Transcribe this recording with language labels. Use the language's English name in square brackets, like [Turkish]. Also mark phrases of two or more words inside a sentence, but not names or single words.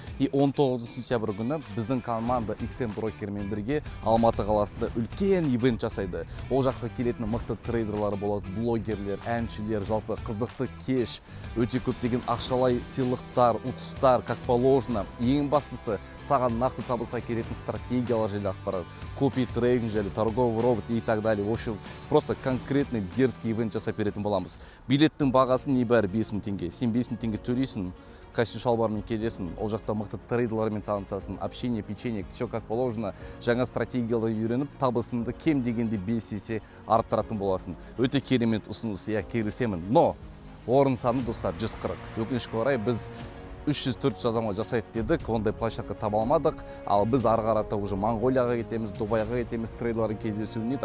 [Kazakh] И 19 сентябрь күні біздің команда XM брокермен бірге Алматы қаласында үлкен ивент жасайды. Ол жаққа келетін мықты трейдерлар болады, блогерлер, әншілер, жалпы қызықты кеш, өте көптеген ақшалай сыйлықтар, ұтыстар, [Russian] как положено. [Kazakh] Ең бастысы, саған нақты табысқа келетін стратегиялар жайлы ақпарат, [Russian] копи трейдинг [Kazakh] жайлы, [Russian] торговый робот и так далее. В общем, просто конкретный дерзкий ивент [Kazakh] жасап беретін боламыз. Билеттің бағасы небәрі 5000 теңге. Сен 5000 теңге төлейсің, костюм шалбармен келесің, ол жақта мықты трейдерлармен танысасың, [Russian] общение, печенье, все как положено. [Kazakh] Жаңа стратегиялар үйреніп, табысыңды кем дегенде 5 есе арттыратын боласың. Өте керемет ұсыныс, я келісемін. Но орын саны достар 140. Өкінішке орай біз 300-400 адамға жасайды дедік, ондай площадка таба алмадық. Ал біз ары қарата уже Монғолияға кетеміз, Дубайға кетеміз трейдерлардың кездесуіне.